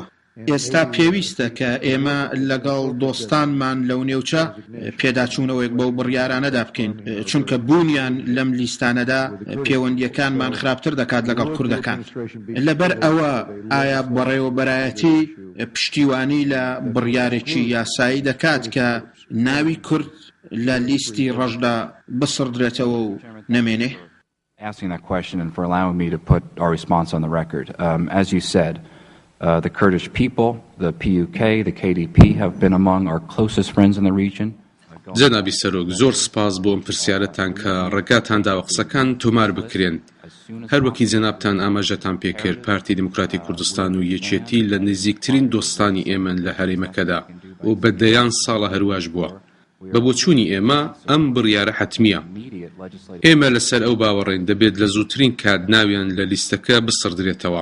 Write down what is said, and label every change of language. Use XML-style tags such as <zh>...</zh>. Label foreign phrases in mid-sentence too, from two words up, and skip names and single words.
<ckb>ئێستا پێویستە کە ئێمە لەگەڵ دۆستانمان لەو نێوچە پێداچوونەوەیەک بەو بڕیارانەدا بکەین، چونکە بوونیان لەم لیستانەدا پەیوەندیەکانمان خراپتر دەکات لەگەڵ کوردەکان. لەبەر ئەوە ئایا بەڕێوەبەرایەتی پشتیوانی لە بڕیارێکی یاسایی دەکات کە ناوی کورد لە لیستی ڕەشدا بسڕدرێتەوە و نەمێنێ؟</ckb> <en>Asking that question and for allowing me to put our response on the record. As you said, the Kurdish people, the PUK, the KDP have been among our closest friends in the region.</en> <ckb>جەنابی سەرۆک، زۆر سپاس بۆ ئەم پرسیارەتان کە ڕێگاتان داوە قسەکان تۆمار بکرێن. هەروەکی جەنابتان ئاماژەتان پێکرد، پارتی دیموکراتی کوردستان و یەکێتی لە نزیکترین دۆستانی ئێمەن لە هەرێمەکەدا و بەدەیان ساڵە هەرواش بووە. بە بۆچوونی ئێمە ئەم بڕیارە حتمیە. ئێمە لەسەر ئەو باوەڕێن دەبێت لە زووترین کات ناویان لە لیستەکە بسڕدرێتەوە.</ckb>